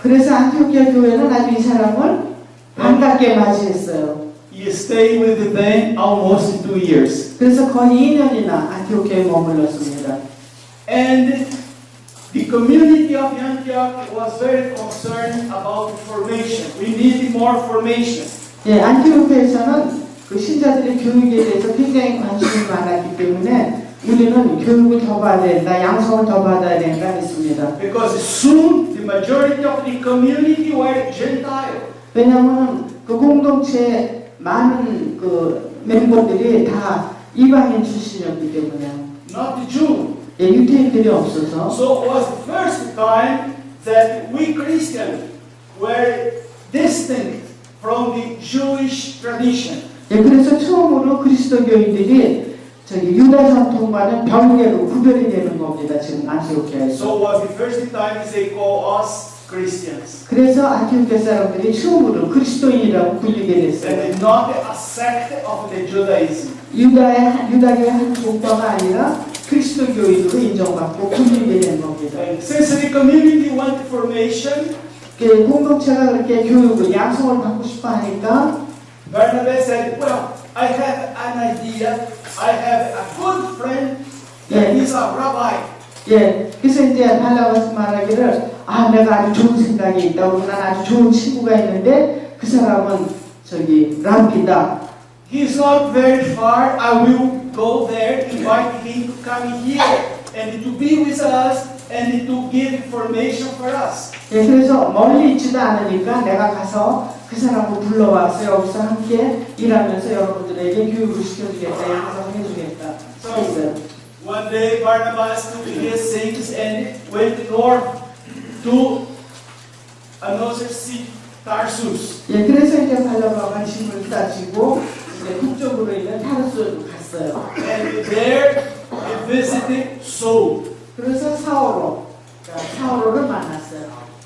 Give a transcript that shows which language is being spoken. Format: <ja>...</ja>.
<ko>그래서 안티오키아 교회는 아주 이 사람을 반갑게 맞이했어요.</ko> <en>He stayed with them almost 2 years.</en> <ko>그래서 거의 2년이나 안티오키아에 머물렀습니다.</ko> <en>And the community of Antioch was very concerned about formation. We need more formation.</en> <ko>예, 안티오키아에서는 그 신자들의 교육에 대해서 굉장히 관심이 많았기 때문에 우리는 교육을 더 받아야 된다, 양성을 더 받아야 된다 했습니다.</ko> <en>Because soon the majority of the community were Gentile.</en> <ko>왜냐하면 그 공동체에 많은 그 멤버들이 다 이방인 출신이었기 때문에</ko> <en>Not the Jew.</en> <ko>예, 유태인들이 없어서</ko> <en>So it was the first time that we Christians were distinct from the Jewish tradition.</en> <ko>예, 그래서 처음으로 그리스도교인들이 유다 전통과는 별개로 구별이 되는 겁니다. 지금 안티오키아에서.</ko> <en>So it was the first time they call us Christians.</en> <ko>그래서 안티오키아 사람들이 처음으로 그리스도인이라고 불리게 됐어요.</ko> <en>And not a sect of the Judaism.</en> <ko>유다교의 한 종파가 아니라 그리스도교인으로 인정받고 불리게 된 겁니다.</ko> <en>And since the community want formation,</en> <ko>공동체가 그렇게 교육을 양성을 받고 싶어 하니까</ko> <en>Barnabas said, well, I have an idea. I have a good friend that is a rabbi.</en> <ko>예, 그래서 이제 발라바스 말하기를 내가 아주 좋은 생각이 있다고 난 아주 좋은 친구가 있는데 그 사람은 랍비다.</ko> <en>He's not very far. I will go there, invite him to come here and to be with us and to give information for us.</en> <ko>예, 그래서 멀리 있지도 않으니까 내가 가서 그 사람을 불러와서 여기서 함께 일하면서 여러분들에게 교육을 시켜주겠다, 양성해주겠다.</ko> <en>So one day Barnabas took his things and went north to another city, Tarsus.</en> <ko>예, 그래서 이제 발라바가 짐을 싸지고 이제 북쪽으로 있는 타르스로 갔어요.</ko> <en>And there he visited Saul.</en> <ko>그래서 사울을 만났어요.</ko>